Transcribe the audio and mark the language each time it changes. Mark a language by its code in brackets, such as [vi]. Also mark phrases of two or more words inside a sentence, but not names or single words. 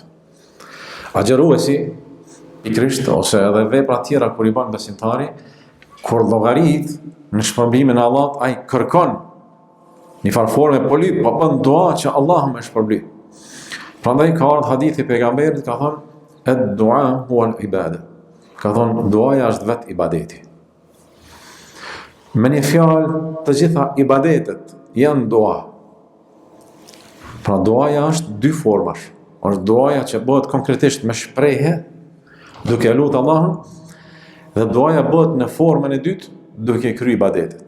[sq] Agjeruesi, pikërisht ose edhe vepra tjera kur i bën besimtari, kur llogarit në shpërblimin e Allahut, ai kërkon një farë forme polit, po bën dua që Allahu më shpërbli. Prandaj ka ardhur hadithi i pejgamberit, ka thonë [ar] الدعاء هو العبادة. [sq] Ka thonë duaja është vetë ibadeti. Me një fjalë, të gjitha ibadetet janë dua. Pra duaja është dy formash. Është duaja që bëhet konkretisht me shprehje, duke lutur Allahun, dhe duaja bëhet në formën e dytë, duke kryer ibadetet.